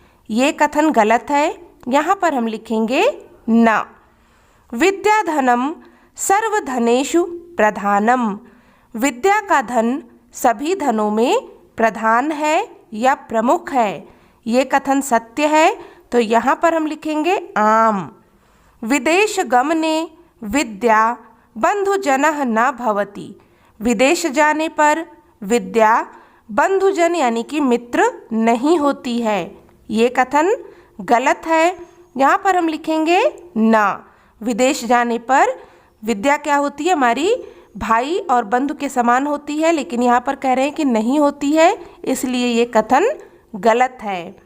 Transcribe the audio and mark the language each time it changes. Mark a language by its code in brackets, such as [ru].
[hi] ये कथन गलत है, यहाँ पर हम लिखेंगे न। [sa] विद्याधनम सर्वधनेषु प्रधानम। [hi] विद्या का धन सभी धनों में प्रधान है या प्रमुख है। ये कथन सत्य है, तो यहाँ पर हम लिखेंगे आम। [sa] विदेश गमने विद्या बंधुजनः न भवति। [hi] विदेश जाने पर विद्या बंधुजन यानी कि मित्र नहीं होती है। ये कथन गलत है, यहाँ पर हम लिखेंगे न। विदेश जाने पर विद्या क्या होती है, हमारी भाई और बंधु के समान होती है, लेकिन यहाँ पर कह रहे हैं कि नहीं होती है, इसलिए ये कथन गलत है।